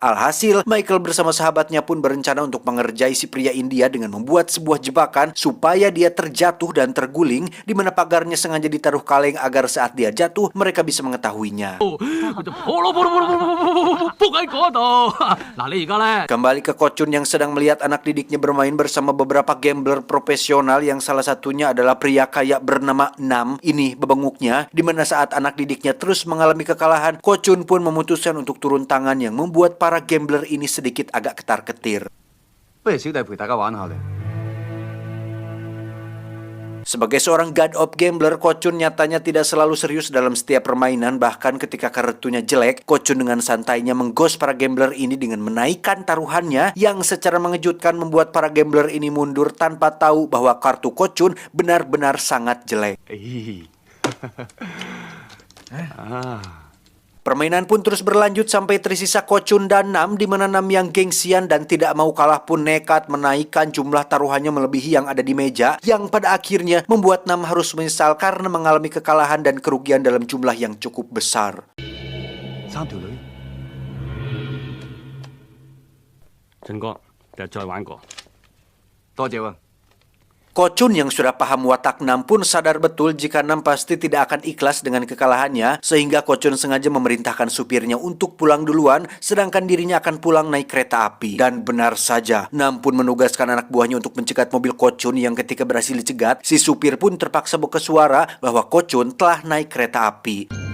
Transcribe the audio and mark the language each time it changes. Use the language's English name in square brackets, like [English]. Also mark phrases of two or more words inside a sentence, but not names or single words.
[Indonesian] Alhasil, Michael bersama sahabatnya pun berencana untuk mengerjai si pria India dengan membuat sebuah jebakan supaya dia terjatuh dan terguling, di mana pagarnya sengaja ditaruh kaleng agar saat dia jatuh mereka bisa mengetahuinya. [Cantonese] 嗱，你而家咧 [Indonesian] Kembali ke Ko-chun yang sedang melihat anak didiknya bermain bersama beberapa gambler profesional yang salah satunya adalah pria kaya bernama Nam. Ini bebenguknya, di mana saat anak didiknya terus mengalami kekalahan, Ko-chun pun memutuskan untuk turun tangan yang membuat para gambler ini sedikit agak ketar-ketir. [Cantonese] 不如小弟陪大家玩下咧。 [Indonesian] Sebagai seorang [English] god of gambler, [Indonesian] Ko-chun nyatanya tidak selalu serius dalam setiap permainan. Bahkan ketika kartunya jelek, Ko-chun dengan santainya menggos para gambler ini dengan menaikkan taruhannya yang secara mengejutkan membuat para gambler ini mundur tanpa tahu bahwa kartu Ko-chun benar-benar sangat jelek. Permainan pun terus berlanjut sampai tersisa Ko-chun dan Nam, di mana Nam yang gengsian dan tidak mau kalah pun nekat menaikkan jumlah taruhannya melebihi yang ada di meja, yang pada akhirnya membuat Nam harus menyesal karena mengalami kekalahan dan kerugian dalam jumlah yang cukup besar. [Cantonese] 三條女，陳哥，第日再玩過。多謝喎。 [Indonesian] Ko-chun yang sudah paham watak Nam pun sadar betul jika Nam pasti tidak akan ikhlas dengan kekalahannya, sehingga Ko-chun sengaja memerintahkan supirnya untuk pulang duluan, sedangkan dirinya akan pulang naik kereta api. Dan benar saja, Nam pun menugaskan anak buahnya untuk mencegat mobil Ko-chun yang ketika berhasil dicegat, si supir pun terpaksa buka suara bahwa Ko-chun telah naik kereta api.